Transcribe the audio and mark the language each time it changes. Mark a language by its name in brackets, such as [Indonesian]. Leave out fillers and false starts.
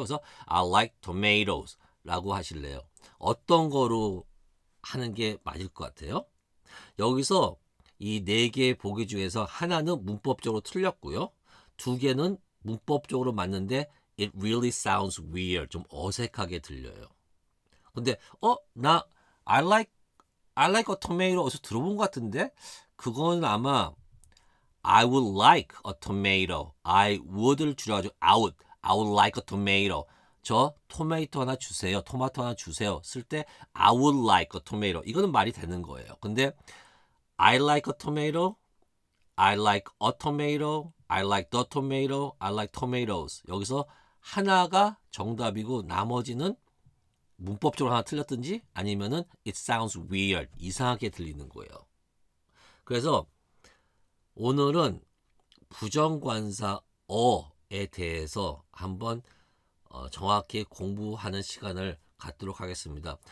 [Korean] 그래서 [English] I like tomatoes [Korean] 라고 하실래요. 어떤 거로 하는 게 맞을 것 같아요? 여기서 이 네 개의 보기 중에서 하나는 문법적으로 틀렸고요. 두 개는 문법적으로 맞는데 [English] it really sounds weird. [Korean] 좀 어색하게 들려요. 근데 나 [English] I like a tomato [Korean] 어디서 들어본 것 같은데 그건 아마 [English] I would like a tomato. I would를 [Korean] 줄여가지고 [English] I would like a tomato. [Korean] 저 토마토 하나 주세요. 토마토 하나 주세요. 쓸 때 [English] I would like a tomato. [Korean] 이거는 말이 되는 거예요. 근데 [English] I like a tomato. I like a tomato. I like the tomato. I like tomatoes. [Korean] 여기서 하나가 정답이고 나머지는 문법적으로 하나 틀렸든지 아니면은 [English] it sounds weird. [Korean] 이상하게 들리는 거예요. 그래서 오늘은 부정관사 어에 대해서 한번 정확히 공부하는 시간을 갖도록 하겠습니다.